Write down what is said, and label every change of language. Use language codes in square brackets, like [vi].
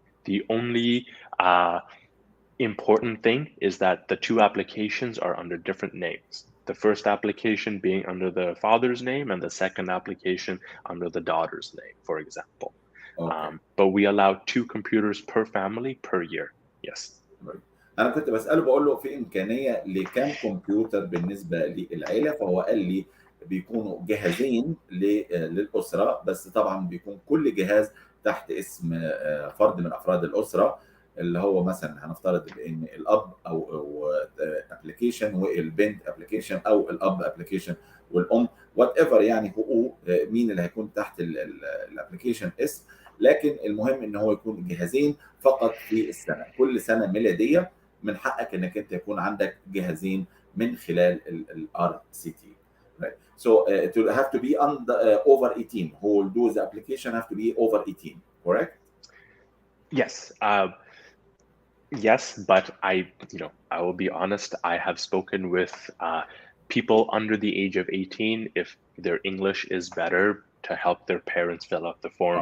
[en] The only important thing is that the 2 applications are under different names. The first application being under the father's name and the second application under the daughter's name, for example. Okay. But we allow 2 computers per family per year. Yes. Right. [ar] انا كنت بساله بقول له في امكانيه لكام كمبيوتر بالنسبه للعيله، فهو قال لي بيكونوا جهازين للاسره، بس طبعا بيكون كل جهاز تحت اسم فرد من افراد الاسره، اللي هو مثلا هنفترض بان الاب او ابلكيشن والبنت ابلكيشن او الاب ابلكيشن والام [en] whatever, [ar] يعني هو مين اللي هيكون تحت الابلكيشن اسم، لكن المهم ان هو يكون جهازين فقط في السنه، كل سنه ميلاديه من حقك انك انت يكون عندك جهازين من خلال الار سي تي. [en] Right. So it will have to be over 18. Who will do the application have to be over 18, correct? Yes. Yes, but I will be honest. I have spoken with people under the age of 18 if their English is better to help their parents fill out the form.